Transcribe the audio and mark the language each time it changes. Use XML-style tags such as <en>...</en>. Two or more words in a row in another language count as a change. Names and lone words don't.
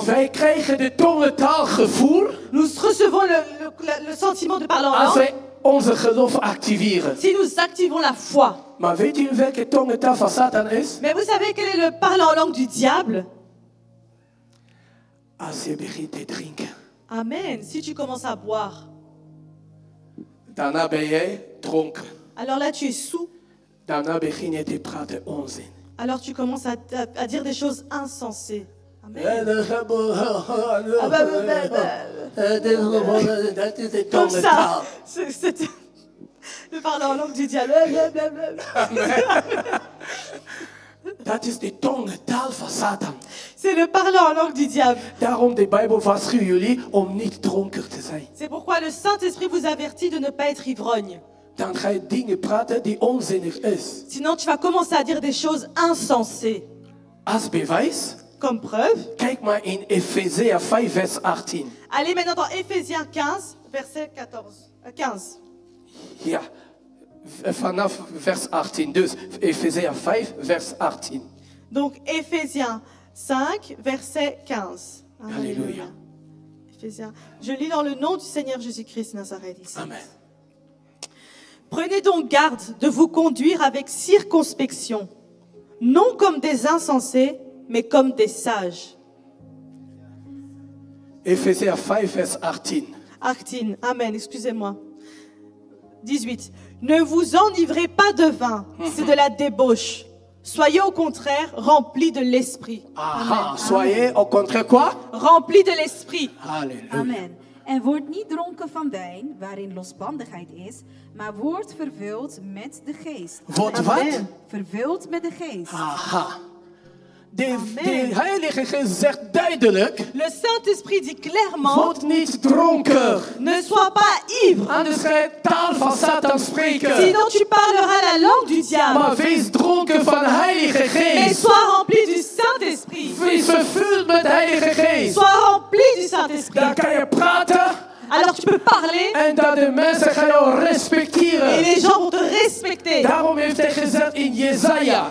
<nl>Wij krijgen de tongentaalgevoel</nl> <fr>Nous recevons le sentiment de parler en</fr> <nl>als</nl> <fr>langue</fr> <nl>wij onze geloof activeren.</nl> <fr>si nous activons la foi.</fr> <nl>Maar weet je welke tongentaal van Satan is?</nl> <fr>Mais vous savez quel est le parler en langue du diable?</fr> <nl>Als je begint te drinken.</nl> <fr>Amen. Si tu commences à boire,</fr> <nl>Daarna ben jij dronken.</nl> <fr>alors là tu es sous.</fr> <nl>Daarna begin je te praten onzin.</nl> <fr>Alors tu commences à dire des choses insensées. Amen.</fr> <nl>Dat is de</nl> <fr>Comme</fr> <nl>tongentaal.</nl> <fr>ça. C'est le parler en langue du diable.</fr> <nl>Dat is de tongentaal van Satan.</nl> <fr>C'est le parler en langue du diable.</fr> <nl>Daarom de Bijbel waarschuwt jullie om niet dronken te zijn.</nl> <fr>C'est pourquoi le Saint-Esprit vous avertit de ne pas être ivrogne.</fr> <nl>Dan ga je dingen praten die onzinnig is.</nl> <fr>Sinon tu vas commencer à dire des choses insensées.</fr> <nl>Als bewijs,</nl> <fr>Comme preuve,</fr> <nl>kijk maar in Efezia 5 vers 18.</nl> <fr>allez maintenant dans Éphésiens 15, verset 15.</fr> <nl>Ja, vanaf vers 18. Dus Efezia 5 vers 18.</nl> <fr>Donc Éphésiens 5, verset 15. Alléluia. Éphésiens. Je lis dans le nom du Seigneur Jésus-Christ Nazareth ici. Amen. Prenez donc garde de vous conduire avec circonspection, non comme des insensés, mais comme des sages.</fr> <nl>Efezia 5 vers 18.</nl> <fr>18, amen, excusez-moi. 18. Ne vous enivrez pas de vin, c'est de la débauche. Soyez au contraire remplis de l'esprit. Aha, soyez au contraire quoi? Remplis de l'esprit.</fr> <nl>Halleluja. Amen. En word niet dronken van wijn, waarin losbandigheid is, maar word vervuld met de geest. Wordt Amen. wat? Vervuld met de geest. Aha. De Amen. Heilige Geest zegt duidelijk,</nl> <fr>Le Saint-Esprit dit clairement,</fr> <nl>word niet dronken.</nl> <fr>ne sois pas ivre,</fr> <nl>Anders ga je taal van Satan spreken.</nl> <fr>sinon tu parleras la langue du diable.</fr> <nl>Maar wees dronken van Heilige</nl> <fr>Mais</fr> <nl>Geest.</nl> <fr>sois rempli du Saint-Esprit.</fr> <nl>Wees vervuld met de Heilige Geest.</nl> <fr>Sois rempli du Saint-Esprit.</fr> <nl>Dan kan je praten</nl> <fr>Alors tu peux parler</fr> <nl>en dat de mensen gaan jou</nl> <fr>et</fr> <nl>respecteren.</nl> <fr>les gens vont te respecter.</fr> <nl>Daarom heeft hij gezegd in Jesaja.</nl>